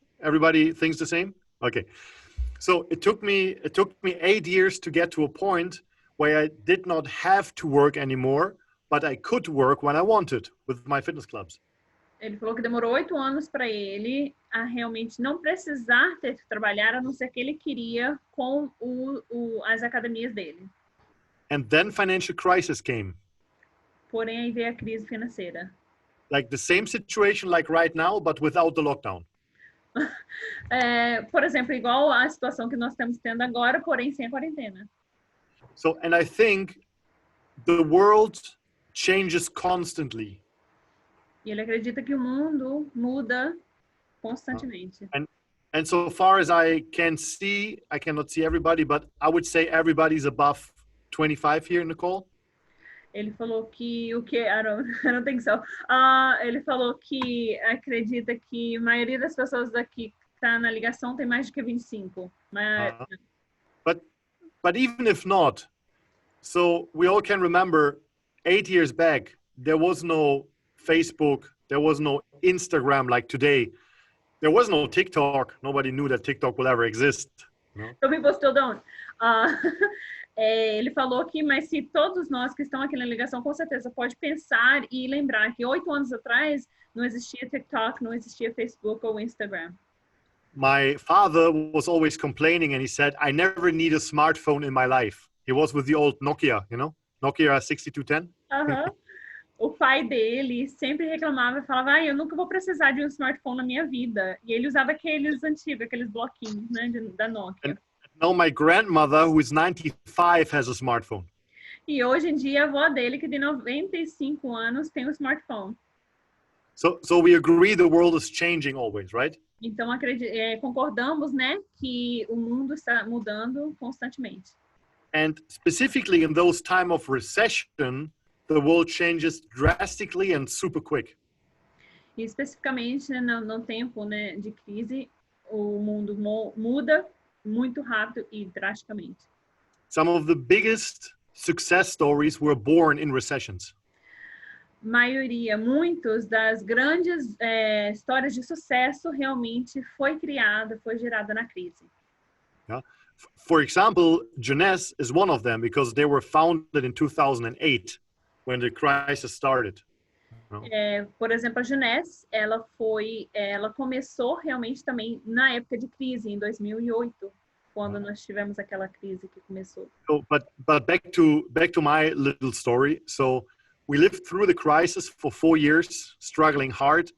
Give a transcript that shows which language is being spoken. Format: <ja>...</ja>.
<en>Everybody thinks the same? Okay. So it took me 8 years to get to a point where I did not have to work anymore, but I could work when I wanted with my fitness clubs.</en> <pt>Ele falou que demorou 8 anos para ele a realmente não precisar ter que trabalhar, a não ser que ele queria com as academias dele.</pt> <en>And then financial crisis came.</en> <pt>Porém, aí veio a crise financeira.</pt> <en>Like the same situation like right now, but without the lockdown.</en> <pt>Por exemplo, igual a situação que nós estamos tendo agora, porém sem a quarentena.</pt> <en>So, and I think the world changes constantly.</en> <pt>E ele acredita que o mundo muda constantemente.</pt> <en>And so far as I can see, I cannot see everybody, but I would say everybody's above 25 here in the call.</en> <pt>Ele falou que</pt> <en>I don't think so.</en> <pt>Ele falou que acredita que a maioria das pessoas aqui que está na ligação tem mais do que 25. Mas...</pt> <en>But even if not, so we all can remember 8 years back, there was no Facebook, there was no Instagram like today. There was no TikTok. Nobody knew that TikTok will ever exist. No? Some people still don't.</en> <pt>Ele falou que, mas se todos nós que estão aqui na ligação, com certeza pode pensar e lembrar que 8 anos atrás não existia TikTok, não existia Facebook ou Instagram.</pt> <en>My father was always complaining and he said, I never need a smartphone in my life. He was with the old Nokia, you know? Nokia 6210.</en> <pt>O pai dele sempre reclamava e falava, eu nunca vou precisar de um smartphone na minha vida. E ele usava aqueles antigos, aqueles bloquinhos, né, da Nokia.</pt> <en>And now my grandmother, who is 95, has a smartphone.</en> <pt>E hoje em dia a avó dele, que tem 95 anos, tem um smartphone.</pt> <en>So we agree the world is changing always, right?</en> <pt>Então concordamos, né, que o mundo está mudando constantemente.</pt> <en>And specifically in those time of recession, the world changes drastically and super quick.</en> <pt>E especificamente, né, no tempo, né, de crise, o mundo muda muito rápido e drasticamente.</pt> <en>Some of the biggest success stories were born in recessions.</en> <pt>Muitos das grandes histórias de sucesso realmente foi gerada na crise.</pt> <en>Yeah. For example, Jeunesse is one of them because they were founded in 2008 when the crisis started.</en> <pt>Por exemplo, a Jeunesse, ela começou realmente também na época de crise, em 2008, quando nós tivemos aquela crise que começou.</pt> <en>So, but back to my little story. So we lived through the crisis for 4 years, struggling hard.</en>